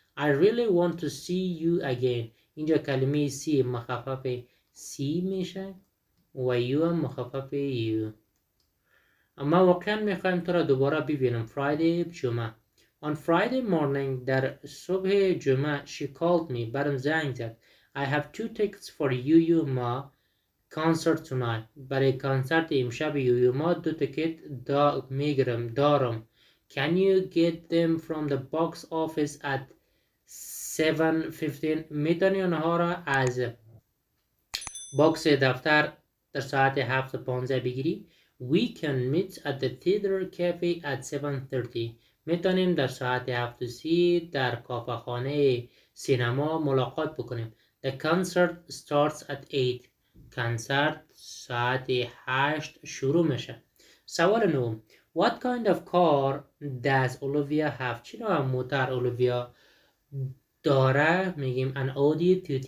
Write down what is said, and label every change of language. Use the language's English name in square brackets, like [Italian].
[English] I really want to see you again. [Persian] اینجا کلمه see مخفف see میشه و you هم مخفف you. اما واقعا میخوایم تو را دوباره ببینم. Friday جمعه. [English] On Friday morning [Persian] در صبح جمعه [English] she called me. [Persian] برام زنگ زد. [English] I have 2 tickets for you ma concert tonight. [Persian] برای کنسرت امشب یویو ما 2 تیکت دارم. [English] Can you get them from the box office at 7:15? [Persian] میتونی اونها را از باکس دفتر در ساعت 7:15 بگیری؟ [English] We can meet at the theater cafe at 7:30. [Persian] میتونیم در ساعت 7:30 در کافه خانه سینما ملاقات بکنیم. [English] The concert starts at 8. [Persian] کنسرت ساعت 8 شروع میشه. سوال 9. [English] What kind of car does Olivia have? [Persian] چی نوع موتر اولویا داره؟ میگیم an Audi TT.